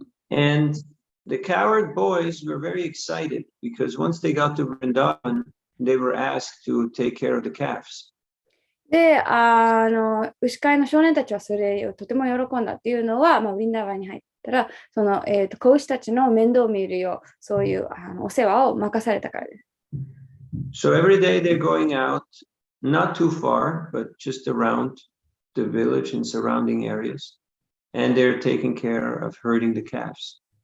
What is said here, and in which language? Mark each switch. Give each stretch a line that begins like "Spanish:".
English: And the coward boys were very excited because once they got to Vrindavan, they were asked to take care of the calves.
Japanese: で、牛飼いの少年たちはそれをとても喜んだっていうのは、ウィンダーバーに入ったら、その、子牛たちの面倒を見るよう、そういうお世話を任されたからです。
English: So every day they're going out, not too far, but just around the village and surrounding areas, and they're taking care of herding the calves.